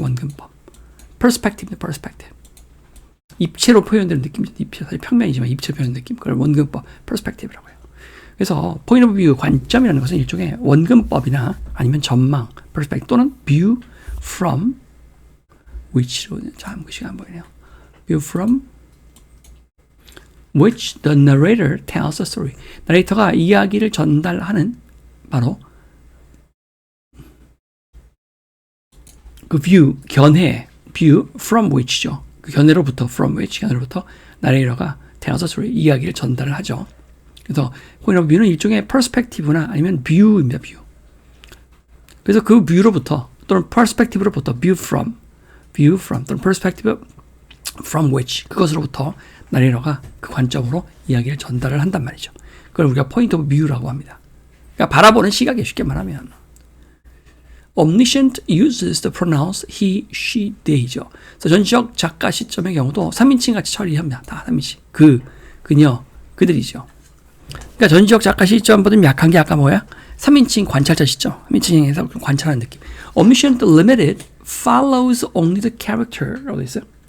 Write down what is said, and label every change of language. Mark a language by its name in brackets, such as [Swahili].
[Korean] 원근법 perspective. 입체로 표현되는 느낌이죠. 입체 사실 평면이지만 입체로 표현되는 느낌. 그걸 원근법 perspective라고 해요. 그래서 point of view 관점이라는 것은 일종의 원근법이나 아니면 전망 perspective 또는 [English] view from which [Korean] 로 참 글씨가 안 보이네요. [English] view from which the narrator tells the story. [Korean] 나레이터가 이야기를 전달하는 바로 그 [English] view view from which [Korean] 죠. 그 견해로부터 나레이터가 [English] tells the story [Korean] 이야기를 전달을 하죠. 그래서 point of view는 일종의 perspective나 아니면 view입니다. view. 그래서 그 view로부터 또는 perspective로부터 view from 또는 [English] perspective from which [Korean] 그것으로부터 나레이터가 그 관점으로 이야기를 전달을 한단 말이죠. 그걸 우리가 point of view라고 합니다. 그러니까 바라보는 시각에 쉽게 말하면 [English] omniscient uses the pronouns he, she, they죠. [Korean] 그래서 전지적 작가 시점의 경우도 3인칭 같이 처리합니다. 다 3인칭. 그녀, 그들이죠. 그러니까 전지적 작가 시점보다 좀 약한 게 아까 뭐야? 3인칭 관찰자 시점. 3인칭에서 관찰하는 느낌. [English] omniscient limited follows only the character [Korean] 라고 있어요.